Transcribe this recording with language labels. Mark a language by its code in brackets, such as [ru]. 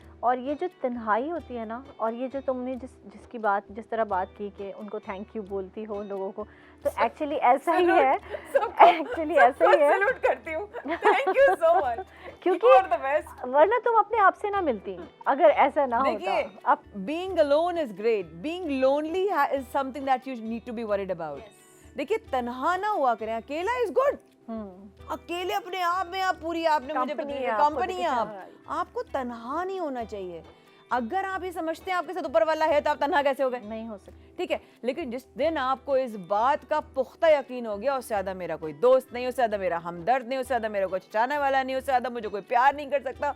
[ur] اور یہ جو تنہائی ہوتی ہے نا, اور یہ جو تم نے جس طرح بات کی کہ ان کو تھینک یو بولتی ہو لوگوں کو, تو ایکچولی ایسا ہی ہے, ایکچولی ایسا ہی ہے. سلوٹ کرتی ہوں, [en] thank you so much, [ur] کیونکہ ورنہ تم اپنے آپ سے نہ ملتی اگر ایسا نہ ہوتا. [en] اب being alone is great, being lonely is something that you need to be worried about. [ur] دیکھیے, تنہا نہ ہوا کریں, اکیلا [en] is good. [ur] اکیلے اپنے آپ میں آپ پوری, آپ نے مجھے کمپنی ہے, آپ کو تنہا نہیں ہونا چاہیے. اگر آپ یہ سمجھتے ہیں آپ کے ساتھ اوپر والا ہے تو آپ تنہا کیسے ہو گئے؟ نہیں ہو سکتے. ٹھیک ہے, لیکن جس دن آپ کو اس بات کا پختہ یقین ہو گیا, اس سے زیادہ میرا کوئی دوست نہیں, اس سے زیادہ میرا ہمدرد نہیں, اس سے زیادہ میرا کوئی چاہنے والا نہیں, اس سے زیادہ مجھے کوئی پیار نہیں کر سکتا,